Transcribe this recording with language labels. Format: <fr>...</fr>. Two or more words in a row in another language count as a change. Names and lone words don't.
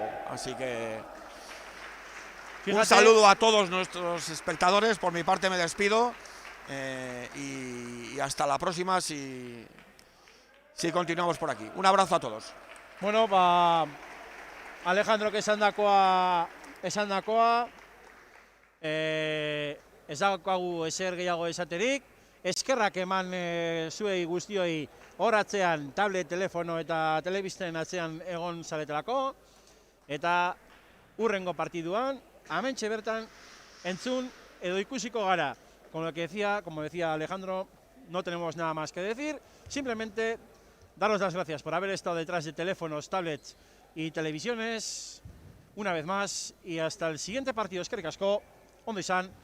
<es>Así que fíjate, un saludo a todos nuestros espectadores. Por mi parte me despido, y hasta la próxima si continuamos por aquí. Un abrazo a todos.</es> <eu>Bueno, Alejandro, que esan dakoa, ez daukagu ezer gehiago esaterik. eskerrak eman zuei guztioi horatzean tablet, telefono eta telebisten atzean egon zaretelako, eta urrengo partiduan, hementxe bertan, entzun edo ikusiko gara.</eu> <es>Como decía Alejandro, no tenemos nada más que decir, simplemente daros las gracias por haber estado detrás de teléfonos, tablets y televisiones una vez más, y hasta el siguiente partido.</es> <eu>Eskerrik asko, ondo izan.</eu>